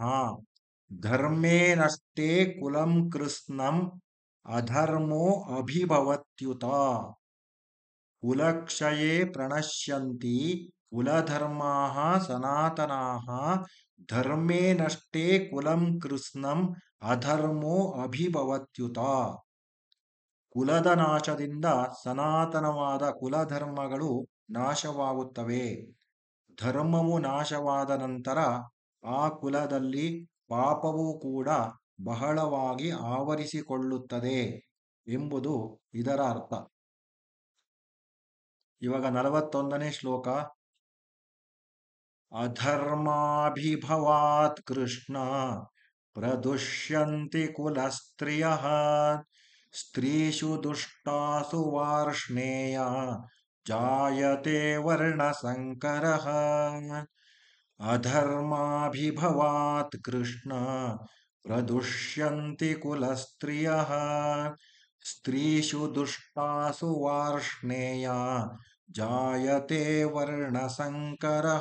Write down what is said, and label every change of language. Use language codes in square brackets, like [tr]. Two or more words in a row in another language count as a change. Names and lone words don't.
[sa] ಧರ್ಮೇ ನಷ್ಟೇ ಕುಲಂ ಕೃತ್ಸ್ನಂ ಅಧರ್ಮೋ ಅಭಿಭವತ್ಯುತ. ಕುಲಕ್ಷಯೇ ಪ್ರಣಶ್ಯಂತಿ ಕುಲಧರ್ಮಾಃ ಸನಾತನಾಃ. ಧರ್ಮೇ ನಷ್ಟೇ ಕುಲಂ ಕೃತ್ಸ್ನಂ ಅಧರ್ಮೋ ಅಭಿಭವತ್ಯುತ. [kn] ಕುಲದ ನಾಶದಿಂದ ಸನಾತನವಾದ ಕುಲಧರ್ಮಗಳು ನಾಶವಾಗುತ್ತವೆ. ಧರ್ಮವು ನಾಶವಾದ ನಂತರ ಆ ಕುಲದಲ್ಲಿ ಪಾಪವೂ ಕೂಡ ಬಹಳವಾಗಿ ಆವರಿಸಿಕೊಳ್ಳುತ್ತದೆ ಎಂಬುದು ಇದರ ಅರ್ಥ. ಇವಾಗ 41ನೇ ಶ್ಲೋಕ. [sa] ಅಧರ್ಮಾಭಿಭವಾತ್ ಕೃಷ್ಣ ಪ್ರದುಷ್ಯಂತಿ ಕುಲಸ್ತ್ರಿಯಃ. ಸ್ತ್ರೀಷು ದುಷ್ಟಾಸು ವಾರ್ಷ್ಣೇಯ ಜಾಯತೆ ವರ್ಣಸಂಕರಃ. ಅಧರ್ಮಾಭಿಭವಾತ್ ಕೃಷ್ಣ ಪ್ರದುಷ್ಯಂತಿ ಕುಲಸ್ತ್ರಿಯಃ. ಸ್ತ್ರೀಷು ದುಷ್ಟಾಸು ವಾರ್ಷ್ಣೇಯ ಜಾಯತೆ ವರ್ಣಸಂಕರಃ.